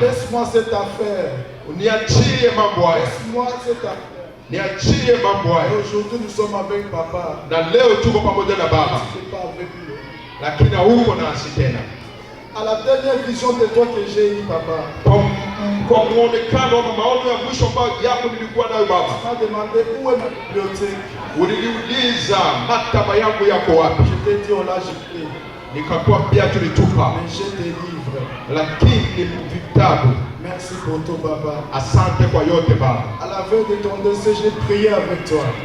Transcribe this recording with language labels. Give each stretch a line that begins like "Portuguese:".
French: Laisse-moi cette affaire.
Swahili: Niachie mambo haya.
French: Laisse-moi cette affaire.
Swahili: Niachie mambo haya.
French: Aujourd'hui nous sommes avec papa.
Swahili: Na leo tuko pamoja na baba.
French: C'est pas avec lui.
Swahili: Lakini huko nasi tena.
French: À la dernière vision de toi que j'ai eu papa.
Swahili: Kwa muonekano wa maono ya mwisho ambayo yako nilikuwa nayo baba.
French: Tu m'as demandé où est ma bibliothèque.
Swahili: Uliniuliza maktaba yangu yako wapi?
French: Je t'ai dit on l'a jeté.
Swahili: Nikakwambia tulitupa.
French: Mais j'ai des livres.
Swahili: Lakini vitabu.
French: Merci pour tout papa.
Swahili: Asante kwa yote baba.
French: À la veille de ton décès, j'ai prié avec toi.